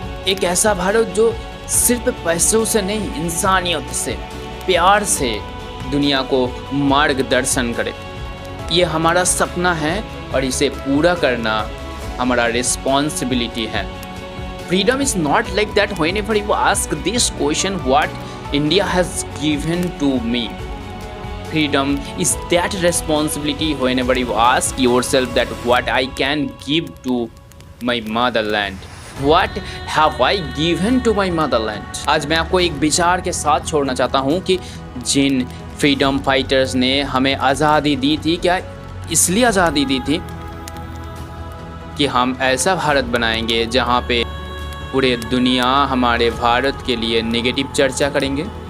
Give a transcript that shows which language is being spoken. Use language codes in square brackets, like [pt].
[hi] एक ऐसा भारत जो सिर्फ पैसों से नहीं, इंसानियत से, प्यार से दुनिया को मार्गदर्शन करे। ये हमारा सपना है और इसे पूरा करना हमारा रिस्पॉन्सिबिलिटी है। [en] Freedom is not like that. Whenever you ask this question, what India has given to me, freedom is that responsibility. Whenever you ask yourself that what I can give to my motherland, what have I given to my motherland? [hi] आज मैं आपको एक विचार के साथ छोड़ना चाहता हूँ कि जिन फ्रीडम फाइटर्स ने हमें आज़ादी दी थी, क्या इसलिए आज़ादी दी थी कि हम ऐसा भारत बनाएंगे जहाँ पे पूरे दुनिया हमारे भारत के लिए नेगेटिव चर्चा करेंगे।